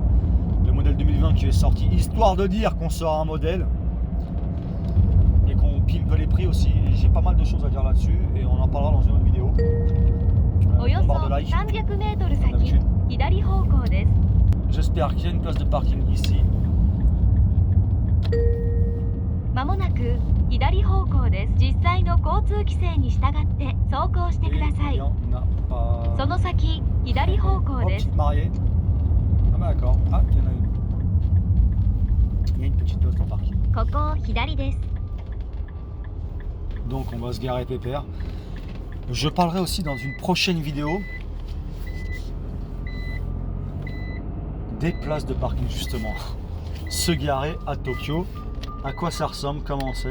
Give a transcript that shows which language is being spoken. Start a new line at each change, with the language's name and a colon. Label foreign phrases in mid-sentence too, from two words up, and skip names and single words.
French: Le modèle 2020 qui est sorti, histoire de dire qu'on sort un modèle et qu'on pimpe les prix aussi, j'ai pas mal de choses à dire là-dessus et on en parlera dans une autre vidéo. Barre de like, comme d'habitude. J'espère qu'il y a une place de parking ici.
Japanese: まもなく左方向です。実際の交通規制に従って走行してください。その先左方向です。
French: Ah bah d'accord. Ah, il y en a une. Il y a une petite place en parking.
Japanese: ここ左です。
French: Donc on va se garer pépère. Je parlerai aussi dans une prochaine vidéo des places de parking justement. Se garer à Tokyo, à quoi ça ressemble, comment c'est.